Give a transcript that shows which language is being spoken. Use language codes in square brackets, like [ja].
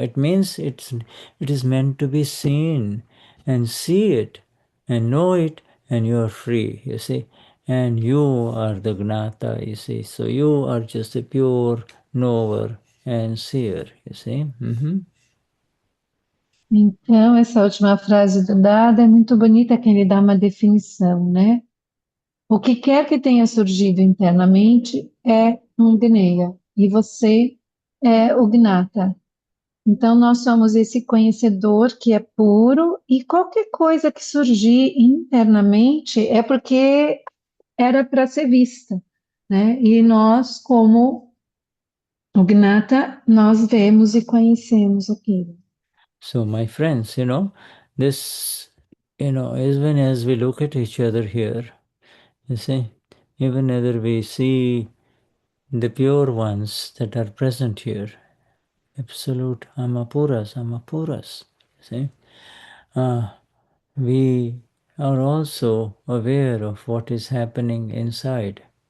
[en] It means it is meant to be seen, and see it and know it, and you are free, you see. And you are the Gnata, you see. So you are just a pure knower and seer, you see. [pt] Então, essa última frase do Dada é muito bonita, que ele dá uma definição, né? O que quer que tenha surgido internamente é um Gneya, e você é o Gnata. Então, nós somos esse conhecedor que é puro, e qualquer coisa que surgir internamente é porque era para ser vista, né? E nós, como o Gnata, nós vemos e conhecemos aquilo. [en] So, my friends, this, even as we look at each other here, you see, even whether we see the pure ones that are present here, absolute Amapuras, see, we are also aware of what is happening inside.